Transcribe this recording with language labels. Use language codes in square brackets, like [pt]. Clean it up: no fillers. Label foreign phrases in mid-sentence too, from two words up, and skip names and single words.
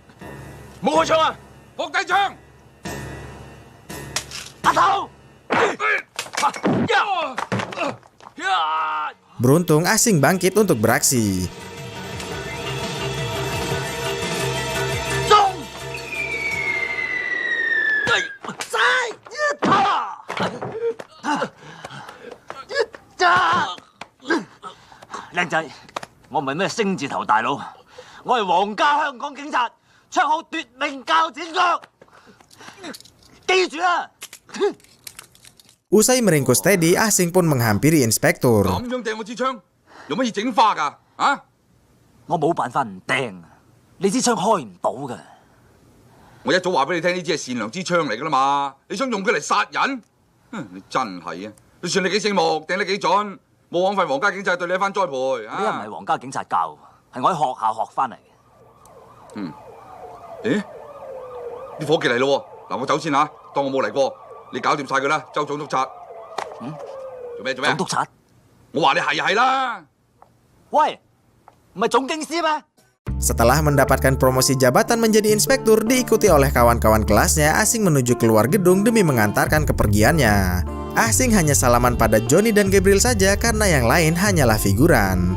[id] Beruntung Asing bangkit untuk beraksi. [yue] Leng仔，我唔係咩星字頭大佬，我係皇家香港警察，綽號奪命鉸剪腳，記住啦！ [id] Usai meringkus Teddy, Asing pun menghampiri inspektur. [yue] 咁樣掟我支槍，用乜嘢整花㗎？啊！我冇辦法唔掟，你支槍開唔到㗎。我一早話俾你聽，呢支係善良支槍嚟㗎啦嘛，你想用佢嚟殺人？你真係啊！就算你幾醒目，掟得幾準。 冇枉費皇家警察對你一番栽培啊！呢個唔係皇家警察教，係我喺學校學翻嚟嘅。咦？啲伙計嚟咯喎！嗱，我走先嚇，當我冇嚟過，你搞掂晒佢啦，周總督察。做咩？總督察？我話你係啦。喂，唔係總警司咩？ [id] Setelah mendapatkan promosi jabatan menjadi inspektur, diikuti oleh kawan-kawan kelasnya, Asing menuju keluar gedung demi mengantarkan kepergiannya. Asing hanya salaman pada Johnny dan Gabriel saja karena yang lain hanyalah figuran.